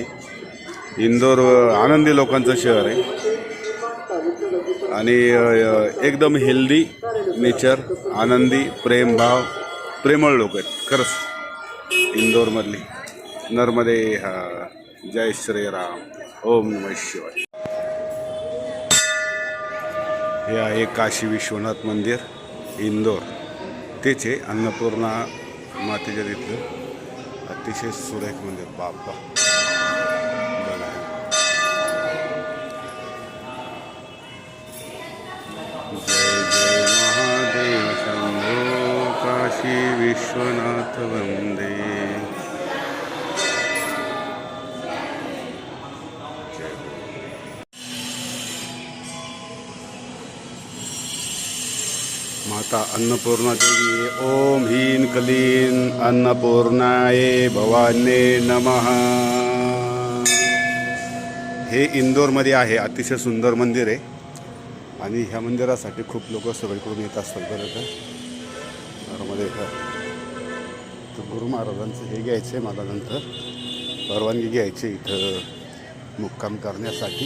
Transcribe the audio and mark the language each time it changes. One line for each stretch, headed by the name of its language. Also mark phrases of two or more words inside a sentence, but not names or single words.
Marathi: इंदोर आनंदी लोकांचं शहर आहे आणि एकदम
English: healthy nature,
Marathi: आनंदी, प्रेमभाव, प्रेमळ लोक आहेत खरंच इंदोरमधली। नर्मदे हा, जय श्रीराम,
Sanskrit: ओम नमः शिवाय।
Marathi: हे आहे काशी विश्वनाथ मंदिर इंदोर, तेच आहे अन्नपूर्णा मातेच्या तिथलं अतिशय सुरेख मंदिर। बाप्पा बघा,
Sanskrit: जय जय महादेव शंभो काशी विश्वनाथ वंदे। माता अन्नपूर्णा देवी ओम ह्रीं क्लीं अन्नपूर्णाये भवान्ये नमः।
Marathi: हे इंदोरमध्ये आहे। अतिशय सुंदर मंदिर आहे आणि ह्या मंदिरासाठी खूप लोक सगळीकडून येत असतात बरं का। नर्मदे तर गुरु महाराजांचं हे घ्यायचं आहे मला, नंतर परवानगी घ्यायची इथं मुक्काम करण्यासाठी।